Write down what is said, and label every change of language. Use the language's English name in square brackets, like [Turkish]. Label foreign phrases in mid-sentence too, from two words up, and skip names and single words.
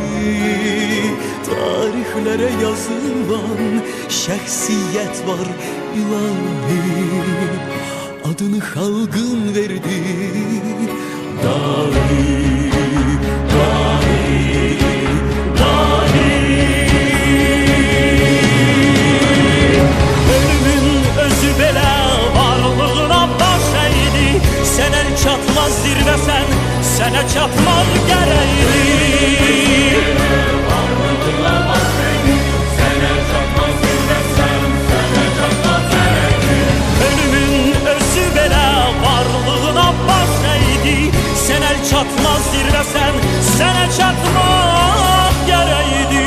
[Turkish] Tarihlere yazılan şəxsiyyət var ilahi, adını halkın verdi dahi, dahi, dahi. [Azerbaijani] Ölümün özü belə varlığına baş əydi. Sənə çatmaz zirvəsən, sənə çatmaz gərəkdi. Çatmaz zirvəsən, sənə çatmaq gərəkdi.